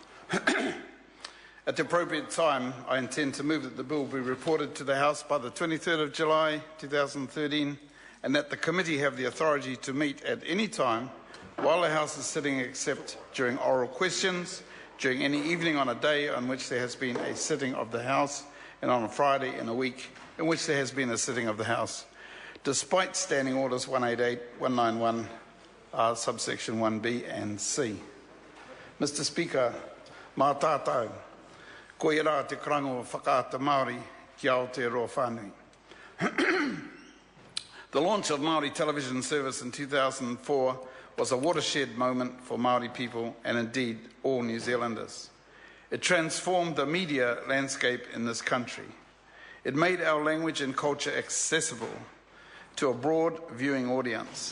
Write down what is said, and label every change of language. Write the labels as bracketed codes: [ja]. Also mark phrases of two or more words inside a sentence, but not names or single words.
[en] At the appropriate time, I intend to move that the bill be reported to the House by the 23rd of July 2013 and that the committee have the authority to meet at any time while the House is sitting, except during oral questions, during any evening on a day on which there has been a sitting of the House, and on a Friday in a week in which there has been a sitting of the House, despite Standing Orders 188, 191, subsection 1b and c. Mr Speaker, [mi] mā tātou, ko i rā te karango whakaata Māori ki Aotearoa whānui. [en] The launch of Maori Television Service in 2004 was a watershed moment for Maori people and indeed all New Zealanders. It transformed the media landscape in this country. It made our language and culture accessible to a broad viewing audience.